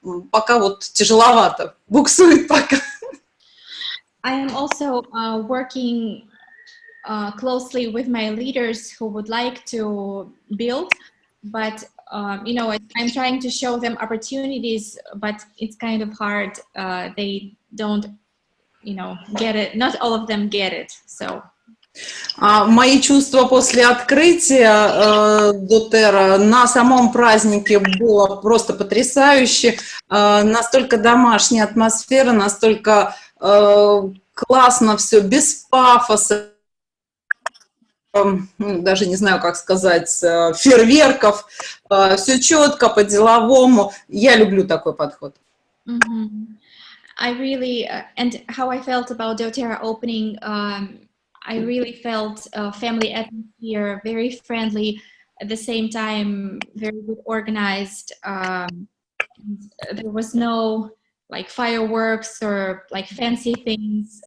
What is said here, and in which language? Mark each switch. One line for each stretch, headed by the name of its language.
Russian: Пока вот тяжеловато, буксует пока.
English: I am also working closely with my leaders who would like to build, but I'm trying to show them opportunities, but it's kind of hard. They don't, get it. Not all of them get it. So.
Russian: Мои чувства после открытия доTERRA на самом празднике было просто потрясающе. Настолько домашняя атмосфера, настолько классно все, без пафоса, даже не знаю, как сказать, фейерверков, все четко, по-деловому. Я люблю такой подход.
English: I really, and how I felt about doTERRA opening, I really felt a family atmosphere, very friendly, at the same time, very good organized. There was no like fireworks or like fancy things.